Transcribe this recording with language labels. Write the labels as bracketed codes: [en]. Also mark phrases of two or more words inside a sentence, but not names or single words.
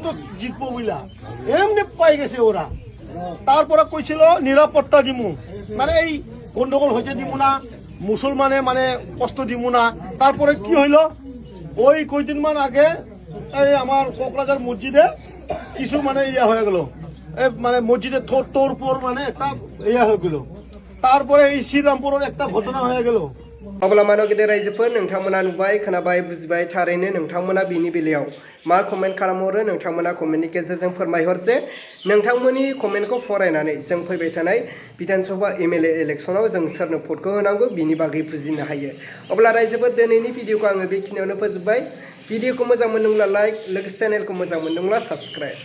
[bn] তো জিতবো বিলা এমনি পাই গেছে ওরা তারপরে কইছিল নিরাপত্তা দিমু মানে এই গন্ডগোল হইতে দিমু না মুসলমানে মানে কষ্ট দিমু না তারপরে কি হইল ওই কয়দিন মান আগে এই আমার কোকরাঝার মসজিদে কিছু মানে ইয়া হয়ে গেল মানে মসজিদে তোর পর মানে একটা ইয়া হয়ে গেল তারপরে এই শ্রীরামপুরের একটা ঘটনা হয়ে গেল [brx] अब्ला मानो गेदेर रायजोफोर नोंथांमोना नुबाय खोनाबाय बुजिबाय थारैनो नोंथांमोना बिनि बेलायाव मा कमेन्ट खालामहरो नोंथांमोना कमेन्टनि गेजेरजों फोरमायहर जे नोंथांमोननि कमेन्टखौ फरायनानै जों फैबाय थानाय विधानसभा एमएलए इलेक्सनाव जों सोरनो भटखौ होनांगौ बिनि बागै बुजिनो हायो अब्ला रायजोफोर दिनैनि भिडिअखौ आङो बेखिनियावनो फोजोबबाय भिडिअखौ मोजां मोनदोंब्ला लाइक लोगोसे चेनेलखौ मोजां मोनदोंब्ला साबस्क्राइब